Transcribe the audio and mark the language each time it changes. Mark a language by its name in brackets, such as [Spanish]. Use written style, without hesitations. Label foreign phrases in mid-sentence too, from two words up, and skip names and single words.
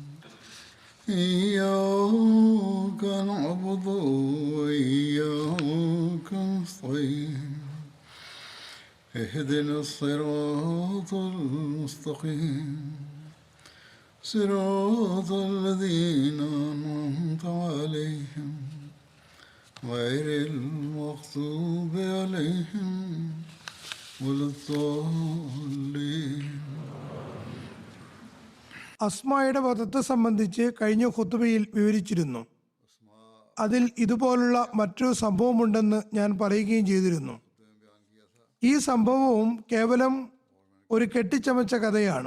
[Arabic] إياك نعبد وإياك نستعين اهدنا الصراط المستقيم صراط الذين أنعمت عليهم غير المغضوب عليهم ولا الضالين. [Malayalam] അസ്മായുടെ വധത്തെ സംബന്ധിച്ച് കഴിഞ്ഞ ഖുത്ബയിൽ വിവരിച്ചിരുന്നു. അതിൽ ഇതുപോലുള്ള മറ്റൊരു സംഭവമുണ്ടെന്ന് ഞാൻ പറയുകയും ചെയ്തിരുന്നു. ഈ സംഭവവും കേവലം ഒരു കെട്ടിച്ചമച്ച കഥയാണ്.